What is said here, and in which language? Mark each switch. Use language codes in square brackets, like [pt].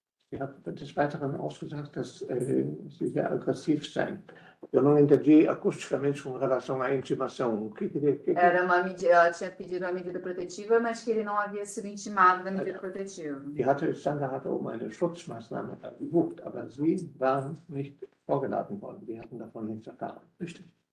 [de] Sie hat des Weiteren ausgesagt, dass sie sehr aggressiv seien. [pt] Eu não entendi acusticamente com relação à intimação. Ela tinha pedido uma medida protetiva, mas que ele não havia sido intimado da medida protetiva. [de] Sandra hatte eine Schutzmaßnahme gebucht, aber sie waren nicht vorgeladen worden. Sie hatten davon nichts erfahren. Richtig?